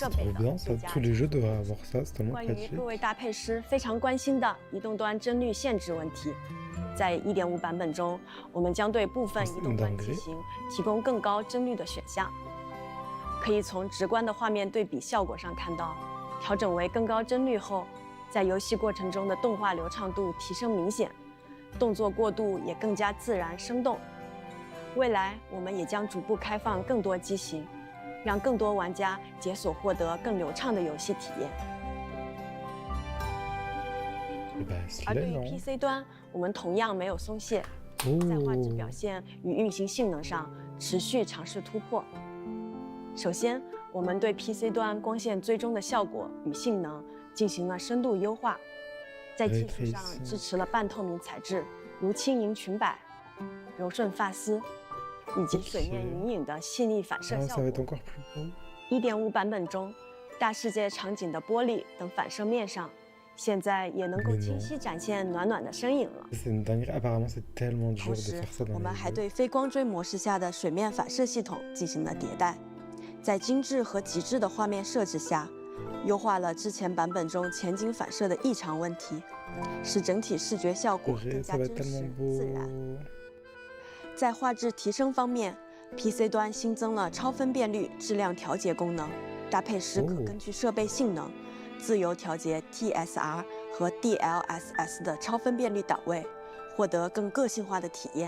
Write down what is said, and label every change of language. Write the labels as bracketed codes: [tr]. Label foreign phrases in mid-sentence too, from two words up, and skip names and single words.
[fr] C'est [zh] 备 [fr] trop [zh] 的 [fr] bien [zh] 最 [fr] ça, [zh] 佳 [fr] tous les jeux devraient avoir ça, c'est tellement [zh] 关于 [fr] pratique. [zh] 各位搭配师非常关心的移动端帧率限制问题，在1.5版本中，我们将对部分移动端机型提供更高帧率的选项。可以从直观的画面对比效果上看到，调整为更高帧率后，在游戏过程中的动画流畅度提升明显，动作过渡也更加自然生动。未来我们也将逐步开放更多机型，让更多玩家解锁获得更流畅的游戏体验。 [fr] Et bah, c'est [zh] 而 [fr] là [zh] 对于 [fr] non. [zh] PC 端，我们同样没有松懈，在画质表 Oh. 现与运行性能上持续尝试突破。首先，我们对 PC 端光线追踪的效果与性能进行了深度优化，在技术上支持了半透明材质，如轻盈裙摆、柔顺发丝，以及水面云影的细腻反射 Ah, 效 [fr] ça va [zh] 果 [fr] être。encore plus beau. [zh] 1.5 版本中，大世界场景的玻璃等反射面上，现在也能够清晰展现暖暖的身影了。 [fr] C'est une dinguerie. Apparemment, c'est tellement dur [zh] 同 [fr] de [zh] 时 [fr] faire ça， [zh] 我 [fr] dans [zh] 们 [fr] les [zh] 还 [fr] jeux. [zh] 对非光追模式下的水面反射系统进行了迭代，在精致和极致的画面设置下，优化了之前版本中前景反射的异常问题，使整体视觉效果 [fr] Purée, [zh] 更 [fr] ça [zh] 加 [fr] va [zh] 真 [fr] être [zh] 实 [fr] tellement [zh] 自然。 [fr] beau. [zh] 在画质提升方面 ，PC 端新增了超分辨率质量调节功能，搭配师可根据设备性能，自由调节 TSR 和 DLSS 的超分辨率档位，获得更个性化的体验。